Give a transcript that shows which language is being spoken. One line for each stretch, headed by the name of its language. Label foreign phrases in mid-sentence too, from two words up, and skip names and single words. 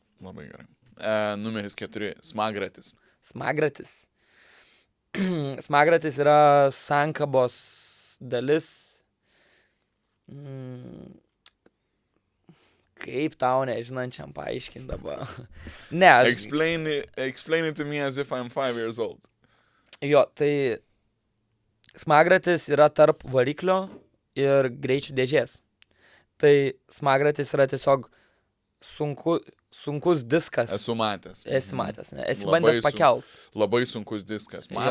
Lithuanian: Labai gerai. Numeris 4. Smagratis. Smagratis. Smagratis yra sankabos dalis. Kaip tau nežinančiam paaiškinti dabar? Ne, aš...
English: Explain it to me as if I'm 5 years old.
Lithuanian: Jo, tai smagratis yra tarp variklio ir greičių dėžės. Tai smagratis yra tiesiog sunkus diskas. Esu matęs. Esi matęs, ne? Esi bandęs pakelt. Labai sunkus diskas. Man